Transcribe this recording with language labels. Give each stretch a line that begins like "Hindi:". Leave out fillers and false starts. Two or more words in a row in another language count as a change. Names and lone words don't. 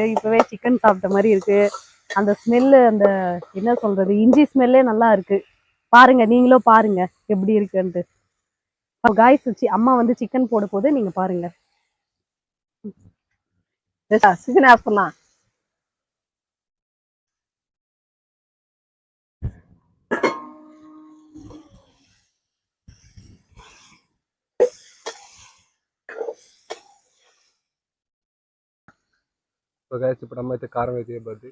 Tamil: இப்பவே சிக்கன் சாப்பிட்ட மாதிரி இருக்கு. அந்த ஸ்மெல்லு, அந்த என்ன சொல்றது, இஞ்சி ஸ்மெல்லே நல்லா இருக்கு. பாருங்க, நீங்களும் பாருங்க எப்படி இருக்குன்ட்டு. காய்ஸ், அம்மா வந்து சிக்கன் போட போது நீங்க பாருங்க.
Telugu: చికెన్ వేస్తున్నా. ఇప్పుడు అమ్మ అయితే కారం అయితే ఇవ్వద్ది.